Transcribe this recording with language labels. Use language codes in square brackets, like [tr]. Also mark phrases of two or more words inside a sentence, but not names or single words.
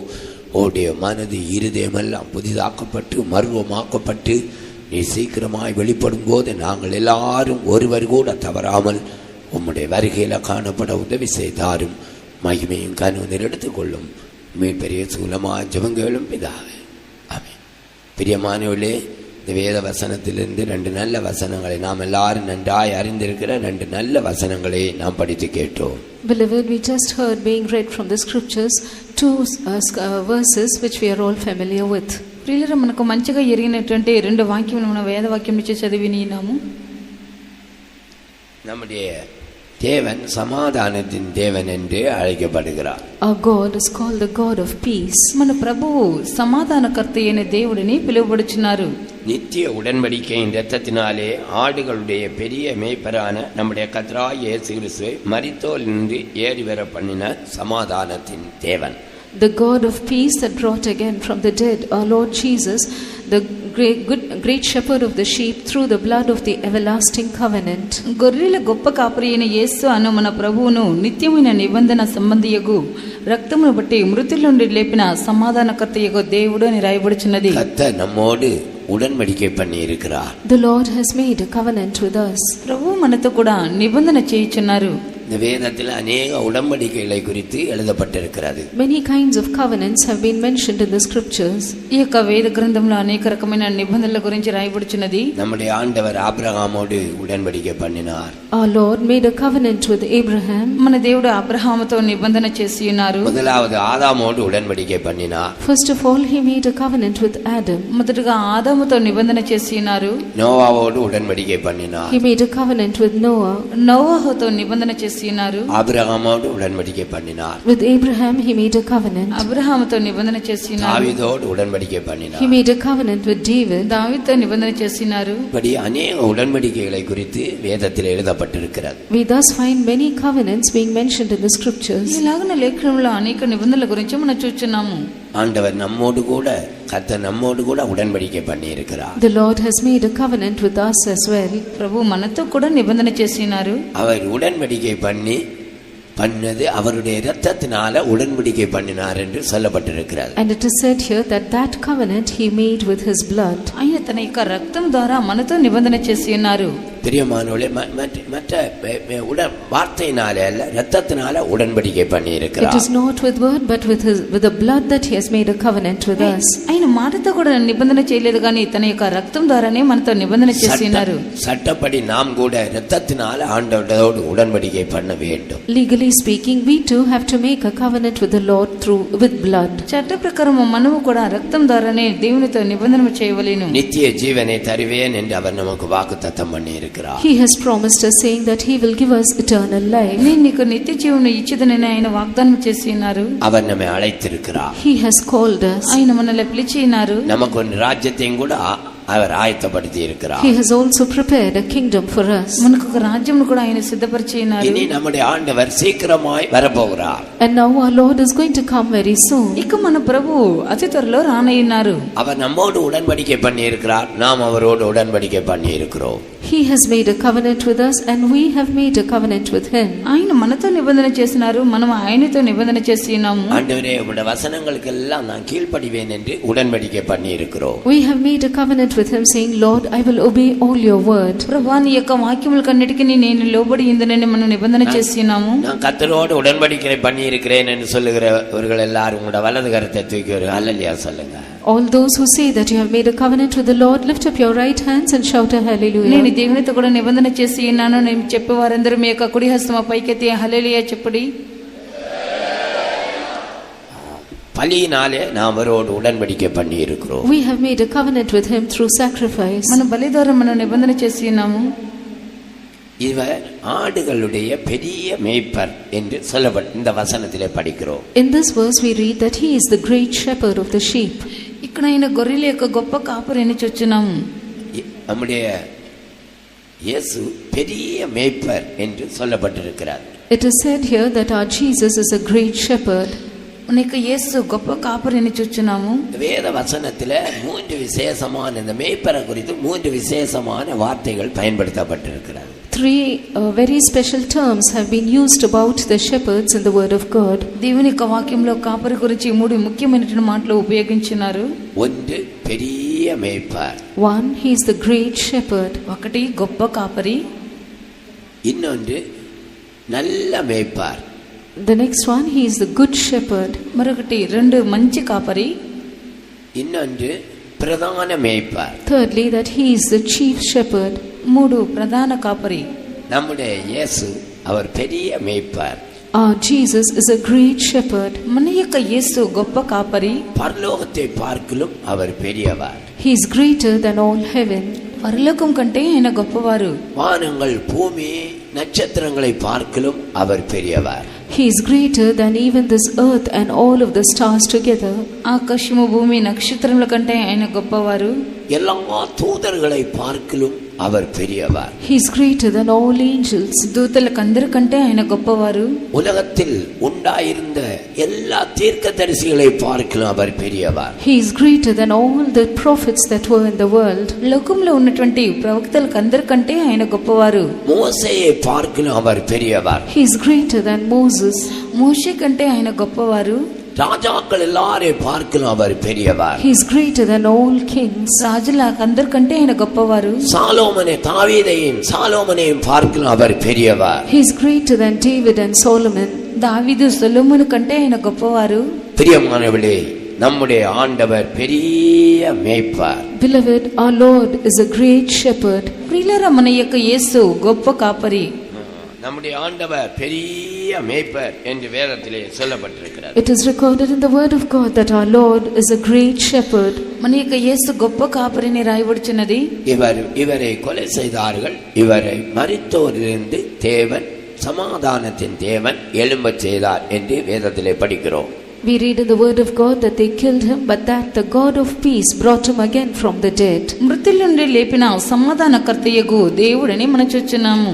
[ta] உம்முடைய மனது இருதயமெல்லாம் புதிதாக்கப்பட்டு மர்வமாக்கப்பட்டு நீ சீக்கிரமாய் வெளிப்படும் போது நாங்கள் எல்லாரும் ஒருவர் கூட தவறாமல் உம்முடைய வருகையில் காணப்பட உதவி செய்தாரும். மகிமையும் கனவு எடுத்துக்கொள்ளும். மீட்பெரிய சூலமாக ஜெபங்களும் பிதாவே. ஆமென். பிரியமானவர்களே, இந்த வேத வசனத்திலிருந்து 2 நல்ல வசனங்களை நாம் எல்லாரும் நன்றாய் அறிந்திருக்கிற 2 நல்ல வசனங்களை நாம் படித்து கேட்டோம். [en] Beloved, we just heard being read from the scriptures 2 verses which we are all familiar with. [te] ప్రియులారా, మనకు మంచిగా ఎరిగినటువంటి 2 వాక్యములు మన వేద వాక్యం నుంచి చదివి విన్నాము. [ta] நம்முடைய தேவன் சமாதானத்தின் தேவன் என்று அழைக்கப்படுகிறார். [en] Our God is called the God of peace. [te] మన ప్రభువు సమాధానకర్త అయిన దేవుడిని పిలువబడుచున్నారు. [ta] நித்திய உடன்படிக்கையின் இரத்தத்தினாலே ஆடுகளுடைய பெரிய மேய்ப்பரான நம்முடைய கர்த்தராகிய இயேசு கிறிஸ்துவை மரித்தோரிலிருந்து ஏறி வர பண்ணின சமாதானத்தின் தேவன். [en] The God of peace that brought again from the dead our Lord Jesus, the great shepherd of the sheep, through the blood of the everlasting covenant. [te] గొర్రెల గొప్ప కాపరి అయిన యేసు అను మన ప్రభువును నిత్యమైన నిబంధన సంబంధియగు రక్తమును బట్టి మృతుల నుండి లేపిన సమాధానకర్తయగు దేవుడు అని రాయబడుచున్నది. [ta] கர்த்தர் நம்மோடு உடன்படிக்கை பண்ணி இருக்கிறார். [en] The Lord has made a covenant with us. [te] ప్రభువు మనతో కూడా నిబంధన చేయుచున్నారు. [ta] இந்த வேதத்தில் அநேக உடன்படிக்கைகளை குறித்து எழுதப்பட்டிருக்கிறது. [en] Many kinds of covenants have been mentioned in the scriptures. [te] ఈ యొక్క వేద గ్రంథంలో అనేక రకమైన నిబంధనల గురించి రాయబడుచున్నది. [ta] நம்முடைய ஆண்டவர் ஆபிரகாமோடு உடன்படிக்கை பண்ணினார். [en] Our Lord made a covenant with Abraham. [te] మన దేవుడు అబ్రహాముతో నిబంధన చేసి ఉన్నారు. [ta] முதலாவது ஆதாமோடு உடன்படிக்கை பண்ணினார். [en] First of all, he made a covenant with Adam. [te] మొదటగా ఆదాముతో నిబంధన చేసి ఉన్నారు. [ta] நோவாவோடு உடன்படிக்கை பண்ணினார். [en] He made a covenant with Noah. [te] నోవహుతో నిబంధన చేసి ఉన్నారు. [ta] ஆபிரகாமோடு உடன்படிக்கை பண்ணினார். [en] With Abraham he made a covenant. [te] అబ్రహాముతో నిబంధన చేసి ఉన్నారు. [ta] தாவீதோடு உடன்படிக்கை பண்ணினார். [en] He made a covenant with David. [te] దావీదుతో నిబంధన చేసి ఉన్నారు. [ta] இப்படி அநேக உடன்படிக்கைகளை குறித்து வேதத்தில் எழுதப்பட்டிருக்கிறது. [en] We thus find many covenants being mentioned in the scriptures. [te] ఇలాగన లేఖనంలో అనేక నిబంధనల గురించి మనం చూస్తున్నాము. [ta] ஆண்டவர் நம்மோடு கூட கர்த்தர் நம்மோடு கூட உடன்படிக்கை பண்ணி இருக்கிறார். [en] The Lord has made a covenant with us as well. [te] ప్రభు మనతో కూడా నిబంధన చేసి ఉన్నారు. [ta] அவர் உடன்படிக்கை பண்ணது அவருடைய இரத்தத்தினால உடன்படிக்கை பண்ணினார் என்று சொல்லப்பட்டிருக்கிறது. [en] And it is said here that that covenant he made with his blood. [te] ఆయన తన యొక్క రక్తం ద్వారా మనతో నిబంధన చేసి ఉన్నారు. [ta] பிரியமானவர்களே, மற்ற வார்த்தையினாலே அல்ல, இரத்தத்தினால உடன்படிக்கை பண்ணி இருக்கிறார். [en] It is not with word but with the blood that he has made a covenant with us. [te] ఆయన మాటతో కూడా నిబంధన చేయలేదు, కానీ తన యొక్క రక్తం ద్వారానే మనతో నిబంధన చేసి ఉన్నారు. [ta] சட்டப்படி நாம் கூட இரத்தத்தினால ஆண்டவரோடு உடன்படிக்கை பண்ண வேண்டும். [en] Legally speaking, we too have to make a covenant with the Lord with blood. [te] చట్ట ప్రకారం మనము కూడా రక్తం ద్వారానే దేవునితో నిబంధన చేయవలెను. [ta] நித்திய ஜீவனை தருவேன் என்று அவர் நமக்கு வாக்குத்தத்தம் பண்ணியிருக்கிறார். அழைத்திருக்கிறார். [en] He has promised us, saying that He will give us eternal life. [te] నేను నీకు నిత్య జీవనం ఇచ్చిదనని ఆయన వాగ్దానం చేసి ఉన్నారు. [ta] அவர் நம்மை அழைத்திருக்கிறார். [en] He has called us. [te] ఆయన మనల్ని పిలిచి ఉన్నారు. [ta] நமக்கு ஒரு ராஜ்யத்தையும் கூட அவர் ஆயத்தப்படுத்தி இருக்கிறார். [en] He has also prepared a kingdom for us. [te] మనకు ఒక రాజ్యం కూడా ఆయన సిద్ధపరిచి ఉన్నారు. [ta] இனி நம்முடைய ஆண்டவர் சீக்கிரமாய் வரப்போகிறார். [en] And now our Lord is going to come very soon. [te] ఇక మన ప్రభువు అతి త్వరలో రానయ్యున్నారు. [ta] அவர் நம்மோடு உடன்படிக்கை பண்ணி இருக்கிறார், நாம் அவரோடு உடன்படிக்கை பண்ணி இருக்கிறோம். [en] He has made a covenant with us, and we have made a covenant with Him. [te] ఆయన మనతో నిబంధన చేసినారు, మనం ఆయనతో నిబంధన చేసి ఉన్నాము. [ta] ஆண்டவரே, உம்முடைய வசனங்களுக்கு எல்லாம் நான் கீழ்ப்படிவேன் என்று உடன்படிக்கை பண்ணி இருக்கிறோம். [en] We have made a covenant with Him, saying, Lord, I will obey all your word. [te] ప్రభువా, నీ యొక్క వాక్యములకన్నిటికీ నేను లోబడి ఇందునని మనం నిబంధన చేసి ఉన్నాము. [ta] நான் கர்த்தரோடு உடன்படிக்கை பண்ணி இருக்கிறேன் என்று சொல்லுகிறவர்கள் எல்லாரும் உங்களுடைய வலது கரத்தை தூக்கி ஒரு ஹல்லேலூயா சொல்லுங்க. [en] All those who say that you have made a covenant with the Lord, lift up your right hands and shout a hallelujah. [te] నేను దేవునితో కూడా నిబంధన చేసి ఉన్నాను నేను చెప్పేవారందరూ మీ యొక్క కుడి హస్తమ పైకెత్తి హల్లెలూయా చెప్పుడి. [ta] பலியினாலே நாம் அவரோடு உடன்படிக்கை பண்ணி இருக்கிறோம். [en] We have made a covenant with Him through sacrifice. [te] మన బలి ద్వారా మనం నిబంధన చేసి ఉన్నాము. [ta] இவர் ஆடுகளுடைய பெரிய மேய்ப்பர் என்று சொல்லப்பட்ட இந்த வசனத்திலே படிக்கிறோம். [en] In this verse we read that He is the great shepherd of the sheep. [te] ఇక్కడ ఆయన గొర్రెల యొక్క గొప్ప కాపరి అని చూస్తున్నాము. [ta] நம்முடைய இயேசு பெரிய மேய்ப்பர் என்று சொல்லப்பட்டிருக்கிறார். [en] It is said here that our Jesus is a great shepherd. [te] మన యొక్క యేసు గొప్ప కాపరి అని చూస్తున్నాము. [ta] வேத வசனத்திலே மூன்று விசேஷமான இந்த மேய்ப்பரை குறித்து மூன்று விசேஷமான வார்த்தைகள் பயன்படுத்தப்பட்டிருக்கிறது. [en] Three very special terms have been used about the shepherds in the word of God. [te] దేవుని యొక్క వాక్యంలో కాపరి గురించి మూడు ముఖ్యమైన మాటలు ఉపయోగించినారు. [ta] ஒன்று பெரிய மேய்ப்பர். [en] One, He is the great shepherd. [te] ఒకటి గొప్ప కాపరి. [ta] இன்னொன்று நல்ல மேய்ப்பர். [en] The next one, He is the good shepherd. [te] మరొకటి రెండు మంచి కాపరి. [ta] இன்னொன்று பிரதான மேய்ப்பர். [en] Thirdly, that He is the chief shepherd. [te] మూడు ప్రధాన కాపరి. [ta] நம்முடைய இயேசு அவர் பெரிய மேய்ப்பர். [en] Our Jesus is a great shepherd. [te] మన యొక్క యేసు గొప్ప కాపరి. [ta] பரலோகத்தை பார்க்கிலும் அவர் பெரியவர். [en] He is greater than all heaven. [te] పరలోకం కంటే ఆయన గొప్పవారు. [ta] வானங்கள் பூமி நட்சத்திரங்களை பார்க்கிலும் அவர் பெரியவர். [en] He is greater than even this earth and all of the stars together. [te] ఆకాశము భూమి నక్షత్రముల కంటే ఆయన గొప్పవారు. [ta] எல்லா தூதர்களை பார்க்கிலும் அவர் பெரியவர். [en] He is greater than all angels. [te] దూతలకందరికంటే ఆయన గొప్పవారు. [ta] உலகத்தில் உண்டாயிருந்த எல்லா தீர்க்கதரிசிகளை பார்க்கிலும் அவர் பெரியவர். [en] He is greater than all the prophets that were in the world. [te] లోకంలో ఉన్నటువంటి ప్రవక్తలకందరికంటే ఆయన గొప్పవారు. [ta] மோசேயை பார்க்கிலும் அவர் பெரியவர். [en] He is greater than Moses. [te] మోషే కంటే ఆయన గొప్పవారు. [ta] ராஜாக்கள் எல்லாரையும் பார்க்கிலும் அவர் பெரியவர். [en] He is greater than all kings. [te] రాజులందరికంటే ఆయన గొప్పవారు. [ta] சாலோமனையும் பார்க்கிலும் அவர் பெரியவர். [en] He is greater than David and Solomon. [te] దావీదు సొలొమోను కంటే ఆయన గొప్పవారు. [ta] பிரியமானவர்களே, நம்முடைய ஆண்டவர் பெரிய மேய்ப்பர். [en] Beloved, our Lord is a great shepherd. [te] ప్రియులారా, మన యొక్క యేసు గొప్ప కాపరి. [ta] நம்முடைய ஆண்டவர் பெரிய மேய்ப்பர் என்று வேதத்திலே சொல்லப்பட்டிருக்கிறது. [en] It is recorded in the word of God that our Lord is a great shepherd. [te] మన యొక్క యేసు గొప్ప కాపరిని రాయబడుచున్నది. [ta] இவரை கொலை செய்தார்கள். இவரை மரித்தோரிலிருந்து தேவன், சமாதானத்தின் தேவன் எழும்பச் செய்தார் என்று வேதத்திலே படிக்கிறோம். [en] We read in the word of God that they killed him, but that the God of peace brought him again from the dead. [te] మృతుల నుండి లేపిన సమాధానకర్తయగు దేవుడని మనం చూస్తున్నాము.